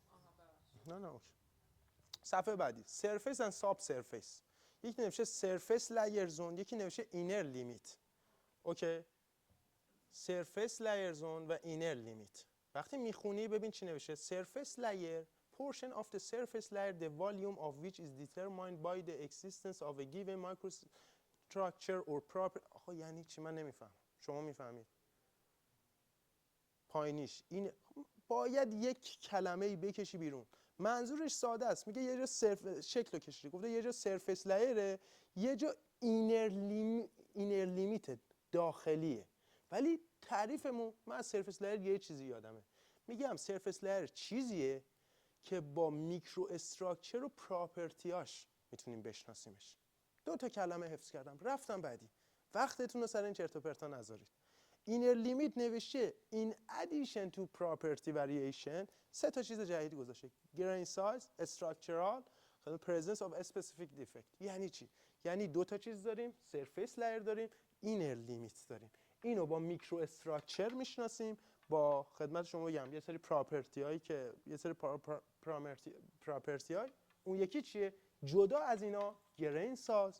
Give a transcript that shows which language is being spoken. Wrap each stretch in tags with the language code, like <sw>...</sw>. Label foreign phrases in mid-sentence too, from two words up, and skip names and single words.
<fa>نه اوکی. صفحه بعدی</fa> <en>surface and subsurface.</en> <fa>یکی نوشته</fa> <en>surface layer zone,</en> <fa>یکی نوشته</fa> <en>inner limit.</en> <fa>اوکی،</fa> <en>surface layer zone</en> <fa>و</fa> <en>inner limit.</en> <fa>وقتی میخونی ببین چی نوشته:</fa> <en>surface layer portion of the surface layer the volume of which is determined by the existence of a given microstructure or property.</en> <fa>آخه یعنی چی؟ من نمیفهم، شما میفهمید؟ پایینیش این باید یک کلمه‌ای بکشی بیرون. منظورش ساده است، میگه یه جا شکل رو کشیده، گفته یه جا</fa> <en>surface layer,</en> <fa>یه جا</fa> <en>inner limit</en> <fa>داخلیه. ولی تعریفمون، من از</fa> <en>surface layer</en> <fa>یه چیزی یادمه، میگم</fa> <en>surface layer</en> <fa>چیزیه که با</fa> <en>microstructure</en> <fa>و پراپرتیاش میتونیم بشناسیمش. 2 تا کلمه حفظ کردم، رفتم بعدی. وقتتون رو سر این چرت و پرتا نذارید.</fa> <en>inner limit</en> <fa>نوشته</fa> <en>in addition to property variation</en> <fa>3 تا چیز جدید گذاشته:</fa> <en>grain size, structural, presence of a specific defect.</en> <fa>یعنی چی؟ یعنی 2 تا چیز داریم،</fa> <en>surface layer</en> <fa>داریم،</fa> <en>inner limit</en> <fa>داریم. اینو با</fa> <en>microstructure</en> <fa>میشناسیم، با خدمت شما بگم یه سری پراپرتی هایی که یه سری پراپرتی های، اون یکی چیه؟ جدا از اینا</fa> <en>grain size.</en>